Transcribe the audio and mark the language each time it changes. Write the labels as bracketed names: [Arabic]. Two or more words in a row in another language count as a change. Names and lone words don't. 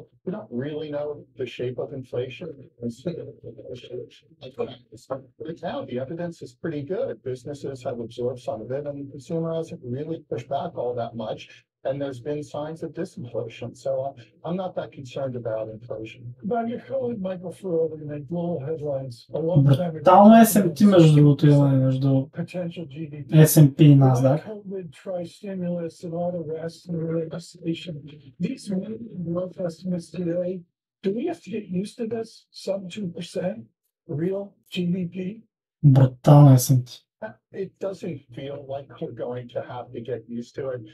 [English] We don't really know the shape of inflation. Right now, the evidence is pretty good. Businesses have absorbed some of it, and the consumer hasn't really pushed back all that much. And there's been signs of disinflation. So I'm not that concerned about inflation. But your colleague Michael Ferrell in the global headlines a long time ago. [Bulgarian] Брутално SMT между другото имаме между [English] Potential GDP. [Bulgarian] S&P и NASDAQ. [English] COVID, tri-stimulus, and all the rest and the legislation. These growth estimates today, do we have to get used to this sub 2% real GDP? [Bulgarian] Брутално SMT. [English] It doesn't feel like we're going to have to get used to it.